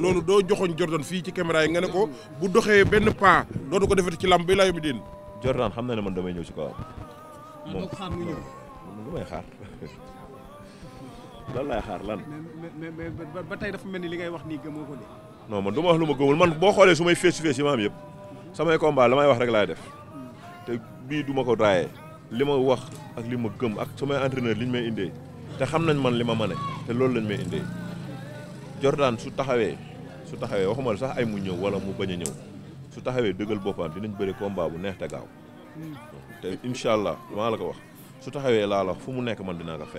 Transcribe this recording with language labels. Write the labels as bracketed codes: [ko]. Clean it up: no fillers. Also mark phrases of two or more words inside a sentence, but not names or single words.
[wo] loolu doo joxoñ Jordan fii ci caméra yi nga ne ko bu doxee benn pas dootu ko defati ci lamb bi laa yóbbu diin. Jordan xam na ne man damay ñëw si kawam. moom xaar mu ñëw. lu may xaar lan laay xaar lan. mais ba tey dafa mel ni li ngay wax nii gëmoo ko de. non man du ma wax lu ma gëmul man boo xoolee su may [en] face to face [wo] yi ma am yëpp samay combat la may wax rek laay def te bii du ma ko raayee li ma wax ak li ma gëm ak samay entraîneur li ñu may indee te xam nañ man li ma mane te loolu lañ may indee Jordan su taxawee waxuma la sax ay mu ñëw wala mu bañ a ñëw su taxawee dëggal boppam dinañ bëri combat bu neex te gaaw te [ar] إن شاء الله [wo] maa la ko wax su taxawee laa la wax fu mu nekk man dinaa ko fekk.